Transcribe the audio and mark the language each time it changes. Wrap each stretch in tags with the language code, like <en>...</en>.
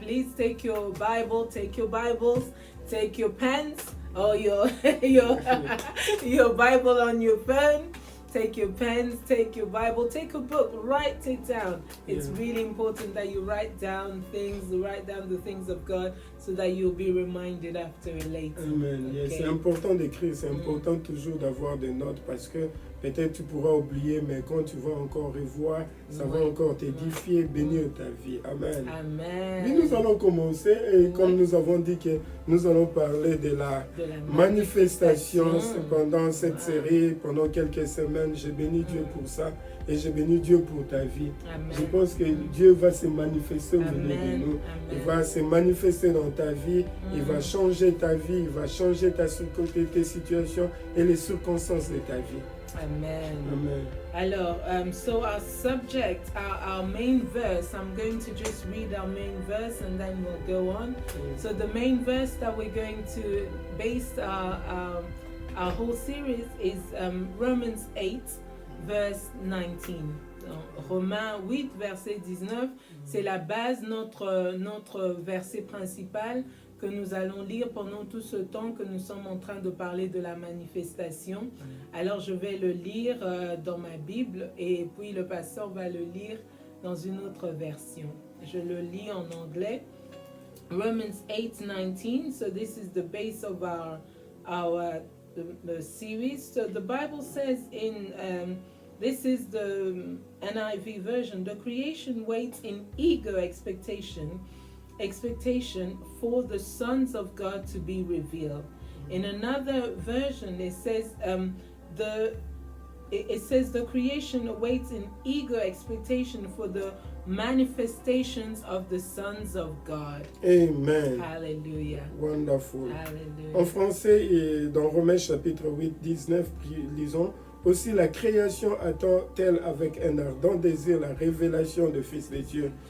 <en>Please take your Bible, take your Bibles, take your pens or your Bible on your phone. Take your pens, take your Bible, take a book, write it down. It's really important that you write down the things of God so that you'll be reminded after a later. Amen. Okay.</en> <fr>Yes, c'est important d'écrire, c'est important toujours d'avoir des notes parce que peut-être tu pourras oublier, mais quand tu vas encore revoir, ça va encore t'édifier, bénir ta vie. Amen. Amen. Puis nous allons commencer et comme nous avons dit que nous allons parler de la manifestation pendant cette série, pendant quelques semaines. J'ai béni Dieu pour ça et j'ai béni Dieu pour ta vie. Amen. Je pense que Dieu va se manifester au milieu de nous. Amen. Il va se manifester dans ta vie. Il va changer ta vie. Il va changer tes situations et les circonstances de ta vie. Amen. Amen.</fr> <en>Alors, so our subject, our main verse, I'm going to just read our main verse and then we'll go on. So the main verse that we're going to base our whole series is Romans 8, verse 19.</en> <fr>Romains 8, verset 19, c'est la base, notre verset principal que nous allons lire pendant tout ce temps que nous sommes en train de parler de la manifestation. Alors je vais le lire dans ma Bible et puis le pasteur va le lire dans une autre version. Je le lis en anglais. Romans 8:19.</fr> <en>So this is the base of the series. So the Bible says in this is the NIV version. The creation waits in eager expectation for the sons of God to be revealed. In another version, it says the creation awaits in eager expectation for the manifestations of the sons of God. Amen. Hallelujah. Wonderful. Hallelujah.</en> <fr>En français, et dans Romains chapitre 8, 19, lisons: Aussi la création attend-elle avec un ardent désir la révélation du Fils de Dieu.</fr>